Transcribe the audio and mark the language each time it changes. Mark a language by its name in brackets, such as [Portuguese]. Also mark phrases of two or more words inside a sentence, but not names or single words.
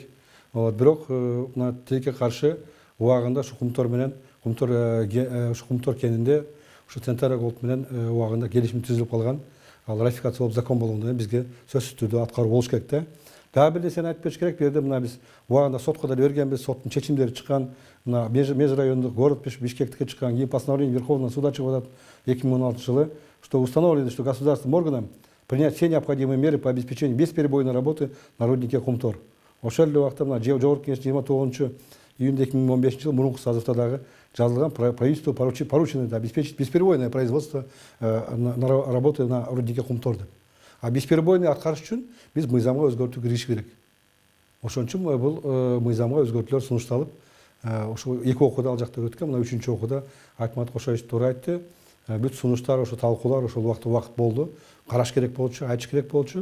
[Kyrgyz] Бирок мына тилекке каршы убагында ушу кумтор менен кумтор кенинде ушу Центра Голд менен убагында келишим түзүлүп калган. Ал ратификация болуп закон болгондон кийин бизге сөзсүз түрдө аткаруу болуш керек да. Дагы бир нерсени айтып кетиш керек, бул жерде мына биз убагында сотко деле бергенбиз, соттун чечимдери чыккан, мына межрайондук город Бишкектикке чыккан, кийин [Russian] постановление Верховного суда [Kyrgyz] чыгып атат 2016 жылы, [Russian] что установлено, что государственным органам принять все необходимые меры по обеспечению бесперебойной работы на руднике Кумтор. [Kyrgyz] Ошол эле убакта мына жогорку кеңеш 29 июнда 2015 жылы мурунку созывда дагы жазылган, [Russian] правительству поручено обеспечить бесперебойное производство работы на руднике Кумтор деп. [Kyrgyz] А бесперебойный аткарыш үчүн биз мыйзамга өзгөртүү киргизиш керек. Ошон үчүн бул мыйзамга өзгөртүүлөр сунушталып, ошо 2 окууда ал жакта өткөн, мына 3-чү окууда Айтмат Кошоевич туура айтты. бүт сунуштар ошо талкуулар ошол убакыт болду. Караш керек болчу, айтыш керек болчу.